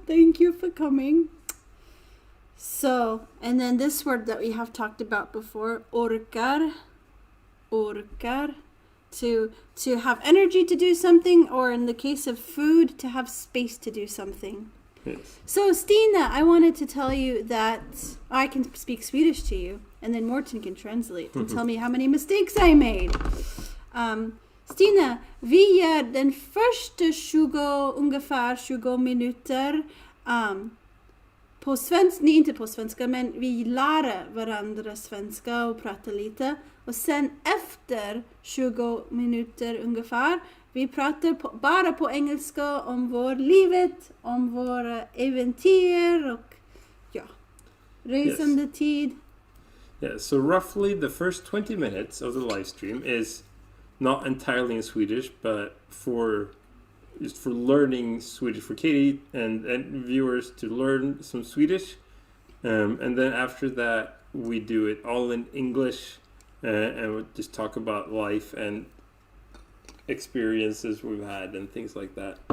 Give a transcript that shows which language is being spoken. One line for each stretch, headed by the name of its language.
English: Thank you for coming. So, and then this word that we have talked about before, orkar, to have energy to do something, or in the case of food, to have space to do something. Yes. So, Stina, I wanted to tell you that I can speak Swedish to you, and then Morten can translate and tell me how many mistakes I made.
Swedish: Stina, vi gör den första ungefär 20 minuter på svenska, nej inte på svenska, men vi lär varandra svenska och pratar lite. Och sen efter 20 minuter ungefär, vi pratar bara på engelska om livet, om våra äventyr och resande tid.
English: Yeah, so roughly the first 20 minutes of the live stream is not entirely in Swedish, but just for learning Swedish for Katie and viewers to learn some Swedish. And then after that, we do it all in English and we'll just talk about life and experiences we've had and things like that.